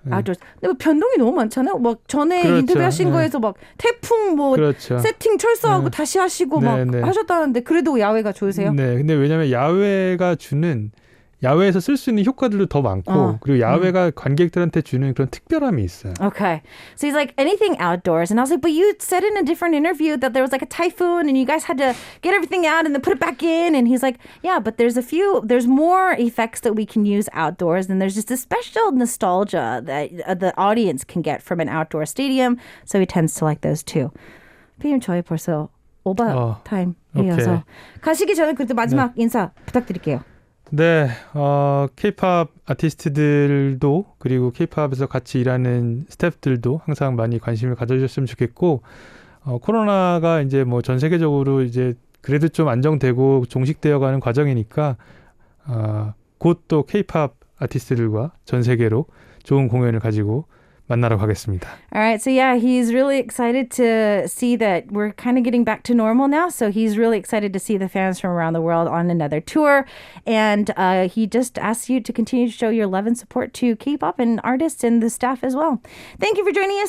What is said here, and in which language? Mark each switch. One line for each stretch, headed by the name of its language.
Korean: 근데 뭐 변동이 너무 많잖아요. 막 전에 그렇죠. 인터뷰하신 거에서 막 태풍 뭐 그렇죠. 세팅 철수하고 다시 하시고 막 하셨다는데 그래도 야외가 좋으세요? 네. 근데 왜냐면 야외가 주는 야외에서 쓸 수 있는 효과들도 더 많고 그리고 야외가 관객들한테 주는 그런 특별함이 있어요.
English: Okay. So he's like, anything outdoors. And I was like, but you said in a different interview that there was like a typhoon and you guys had to get everything out and then put it back in. And he's like, yeah, but there's more effects that we can use outdoors. And there's just a special nostalgia that the audience can get from an outdoor stadium. So he tends to like those too.
Korean: 피디님 저희 벌써 오버 타임이어서 가시기 전에 그래도 마지막 인사 부탁드릴게요. 네, K-pop 아티스트들도 그리고 K-pop에서 같이 일하는 스태프들도 항상 많이 관심을 가져주셨으면 좋겠고, 코로나가 이제 뭐 전 세계적으로 이제 그래도 좀 안정되고 종식되어가는 과정이니까 곧 또 K-pop 아티스트들과 전 세계로 좋은 공연을 가지고 만나러 가겠습니다.
English: All right, so yeah, he's really excited to see that we're kind of getting back to normal now. So he's really excited to see the fans from around the world on another tour. And he just asks you to continue to show your love and support to K-pop and artists and the staff as well. Thank you for joining us.